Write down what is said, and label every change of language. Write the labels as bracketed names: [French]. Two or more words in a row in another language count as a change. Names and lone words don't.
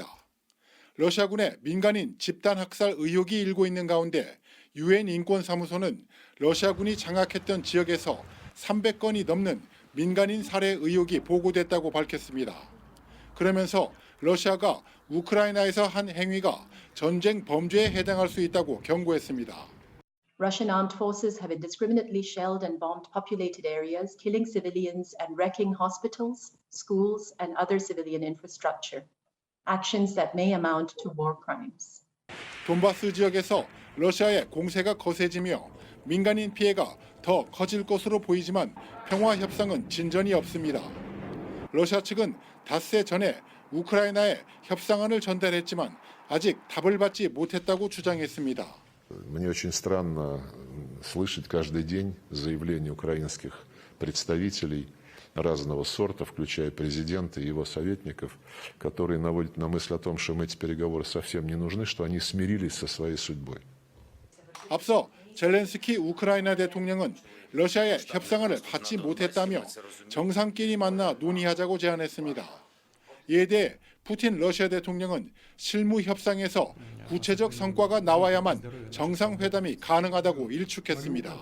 [Korean] 러시아군의 민간인 집단 학살 의혹이 일고 있는 가운데 유엔 인권사무소는 러시아군이 장악했던 지역에서 300건이 넘는 민간인 살해 의혹이 보고됐다고 밝혔습니다. 그러면서 러시아가 우크라이나에서 한 행위가 전쟁 범죄에 해당할 수 있다고 경고했습니다. [English] Russian armed forces have indiscriminately shelled and bombed populated areas, killing civilians and wrecking hospitals, schools, and other civilian infrastructure. Actions that may amount to war crimes. [Korean] 돈바스 지역에서 러시아의 공세가 거세지며 민간인 피해가 더 커질 것으로 보이지만 평화 협상은 진전이 없습니다. 러시아 측은 닷새 전에 우크라이나에 협상안을 전달했지만 아직 답을 받지 못했다고 주장했습니다. [Russian] Мне очень странно слышать каждый день заявления украинских представителей разного сорта, включая президента и его советников, которые наводят на мысль о том, что им эти переговоры совсем не нужны, что они смирились со своей судьбой. [Korean] 앞서 젤렌스키 우크라이나 대통령은 러시아의 협상안을 받지 못했다며 정상끼리 만나 논의하자고 제안했습니다. 이에 대해 푸틴 러시아 대통령은 실무 협상에서 구체적 성과가 나와야만 정상회담이 가능하다고 일축했습니다.